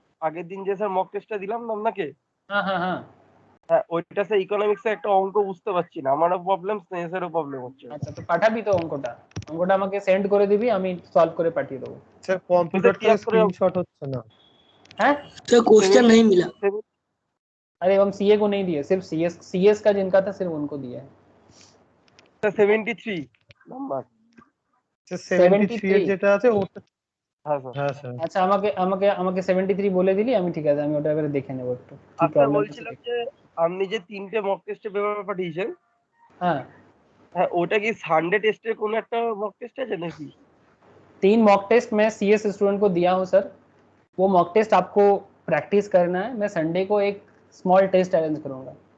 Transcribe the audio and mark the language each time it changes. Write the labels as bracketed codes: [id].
[bn] আগের দিন যে স্যার মক টেস্টটা দিলাম না আপনাকে, হ্যাঁ হ্যাঁ হ্যাঁ হ্যাঁ ওইটা স্যার ইকোনমিক্সে একটা অঙ্ক বুঝতে পারছি না, আমারও প্রবলেম স্নেহাসেরও প্রবলেম হচ্ছে। আচ্ছা তো পাঠাবি তো অঙ্কটা, অঙ্কটা আমাকে সেন্ড করে দিবি, আমি সলভ করে পাঠিয়ে দেবো। স্যার কম্পিউটার থেকে স্ক্রিনশট হচ্ছে না। [hi] हैं? सर क्वेश्चन नहीं मिला। अरे हम सीए को नहीं दिए, सिर्फ सीएस का जिनका था सिर्फ उनको दिया है। [bn] 73 নাম্বার। স্যার 73 এর যেটা আছে ওটা, হ্যাঁ স্যার। হ্যাঁ স্যার আচ্ছা আমাকে আমাকে আমাকে 73 বলে দিলি, আমি ঠিক আছে, আমি ওটা এবারে দেখে নেব একটু কি আপনার প্রবলেম বলছিলাম যে আপনি যে 3টে মক টেস্টের পেপার পাঠিয়েছেন, হ্যাঁ হ্যাঁ ওটা কি সানডে টেস্টের কোন একটা মক টেস্ট আছে নাকি? [hi] 3 मॉक टेस्ट मैं सीएस स्टूडेंट को दिया हूँ सर, वो मॉक टेस्ट आपको प्रैक्टिस करना है, मैं संडे को एक स्मॉल टेस्ट अरेंज करूंगा।